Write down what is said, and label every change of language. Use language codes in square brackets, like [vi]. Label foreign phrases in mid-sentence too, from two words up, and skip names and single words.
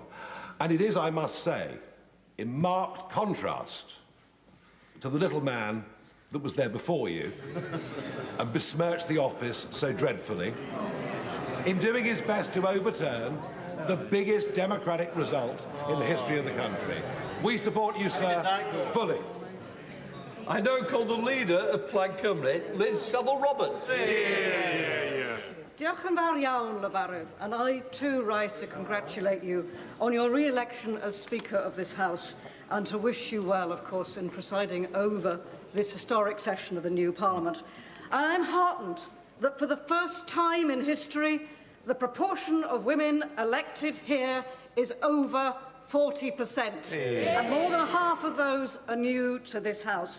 [en] And it is, I must say, in marked contrast to the little man that was there before you and besmirched the office so dreadfully, in doing his best to overturn the biggest democratic result in the history of the country. We support you, sir, fully. I now call the Leader of Plaid Cymru, Liz Saville-Roberts. [cy] Do Diolch yn fawr iawn, Lefarydd, [en] and I too rise to congratulate you on your re-election as Speaker of this House and to wish you well, of course, in presiding over this historic session of the new Parliament. And I'm heartened that for the first time in history, the proportion of women elected here is over 40%, and more than half of those are new to this House.